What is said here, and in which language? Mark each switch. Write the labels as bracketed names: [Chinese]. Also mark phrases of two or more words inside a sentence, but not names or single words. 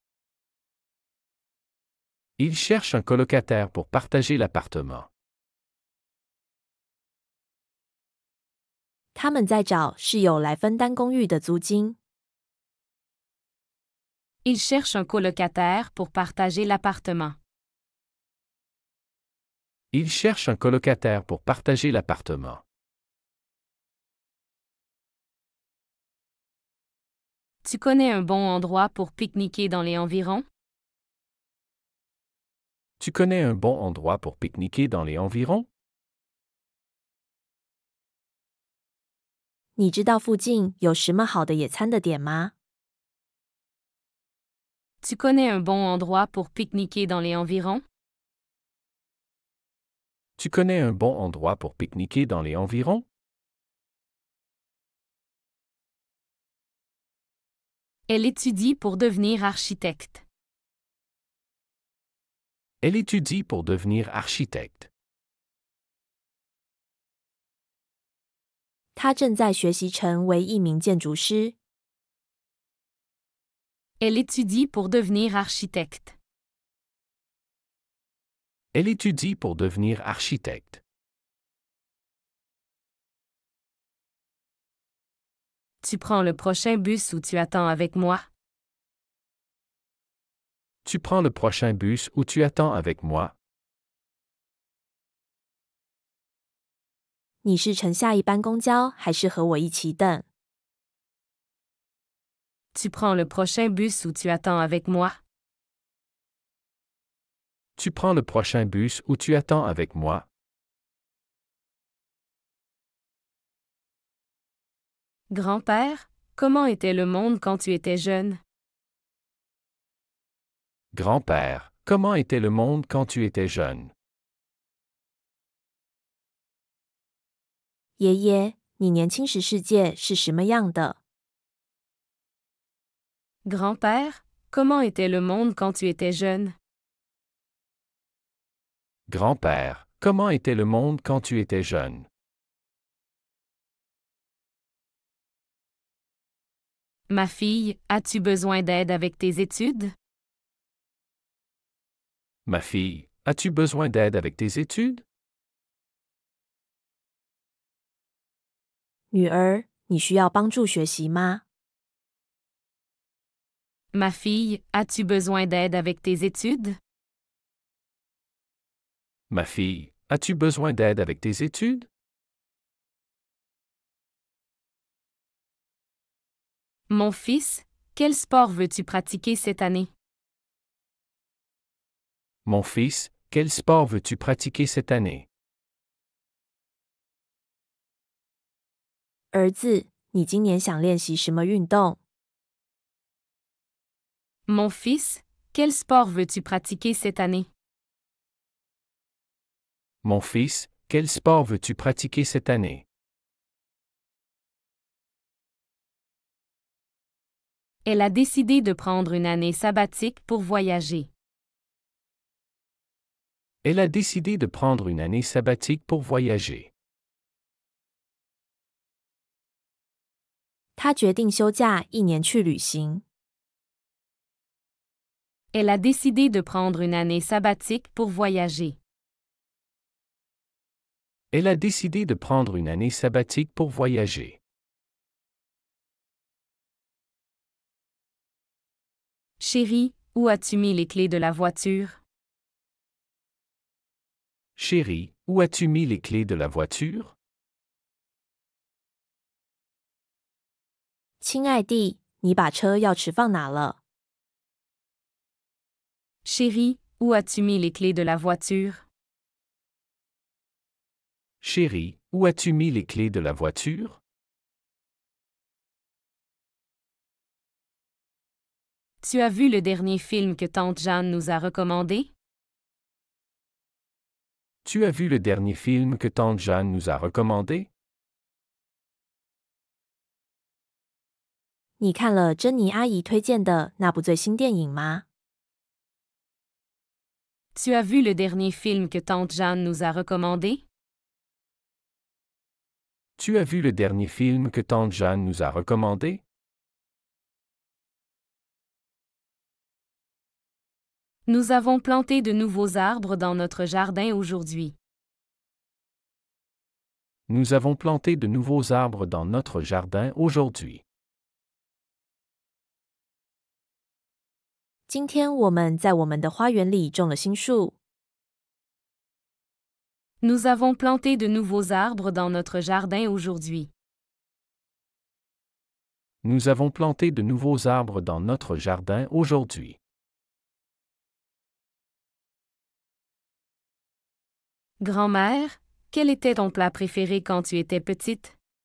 [French] Il cherche un colocataire pour partager l'appartement. [Chinese] 他们在找室友来分担公寓的租金。 [French] Il cherche un colocataire pour partager l'appartement. Il cherche un colocataire pour partager l'appartement. Tu connais un bon endroit pour pique-niquer dans les environs? Tu connais un bon endroit pour pique-niquer dans les environs? [Chinese] 你知道附近有什么好的野餐的点吗？ [French] Tu connais un bon endroit pour pique-niquer dans les environs? Tu connais un bon endroit pour pique-niquer dans les environs? Elle étudie pour devenir architecte. Elle étudie pour devenir architecte. [Chinese] 他正在学习成为一名建筑师。 [French] Elle étudie pour devenir architecte. Elle étudie pour devenir architecte. Tu prends le prochain bus ou tu attends avec moi? Tu prends le prochain bus ou tu attends avec moi? [Chinese] 你是乘下一班公交，还是和我一起等？ [French] Tu prends le prochain bus ou tu attends avec moi? Tu prends le prochain bus ou tu attends avec moi? Grand-père, comment était le monde quand tu étais jeune? Grand-père, comment était le monde quand tu étais jeune? [Chinese] 爷爷，你年轻时世界是什么样的？ [French] Grand-père, comment était le monde quand tu étais jeune? Grand-père, comment était le monde quand tu étais jeune? Ma fille, as-tu besoin d'aide avec tes études? Ma fille, as-tu besoin d'aide avec tes études? [Chinese] 女儿，你需要帮助学习吗？ [French] Ma fille, as-tu besoin d'aide avec tes études? Ma fille, as-tu besoin d'aide avec tes études? Mon fils, quel sport veux-tu pratiquer cette année? Mon fils, quel sport veux-tu pratiquer cette année? [Chinese] 儿子，你今年想练习什么运动？ [French] Mon fils, quel sport veux-tu pratiquer cette année? Mon fils, quel sport veux-tu pratiquer cette année? Elle a décidé de prendre une année sabbatique pour voyager. Elle a décidé de prendre une année sabbatique pour voyager. [Chinese] 她决定休假1年去旅行。 [French] Elle a décidé de prendre une année sabbatique pour voyager. Elle a décidé de prendre une année sabbatique pour voyager. Chérie, où as-tu mis les clés de la voiture? Chérie, où as-tu mis les clés de la voiture? [Chinese] 亲爱地，你把车钥匙放哪了？ [French] Chérie, où as-tu mis les clés de la voiture? Chérie, où as-tu mis les clés de la voiture? Tu as vu le dernier film que tante Jeanne nous a recommandé? Tu as vu le dernier film que tante Jeanne nous a recommandé? [Chinese] 你看了珍妮阿姨推荐的那部最新电影吗？ [French] Tu as vu le dernier film que tante Jeanne nous a recommandé? Tu as vu le dernier film que tante Jeanne nous a recommandé? Nous avons planté de nouveaux arbres dans notre jardin aujourd'hui. Nous avons planté de nouveaux arbres dans notre jardin aujourd'hui. [Chinese] 今天我们在我们的花园里种了新树。 [French] Nous avons planté de nouveaux arbres dans notre jardin aujourd'hui. Nous avons planté de nouveaux arbres dans notre jardin aujourd'hui. Grand-mère, quel était ton plat préféré quand tu étais petite?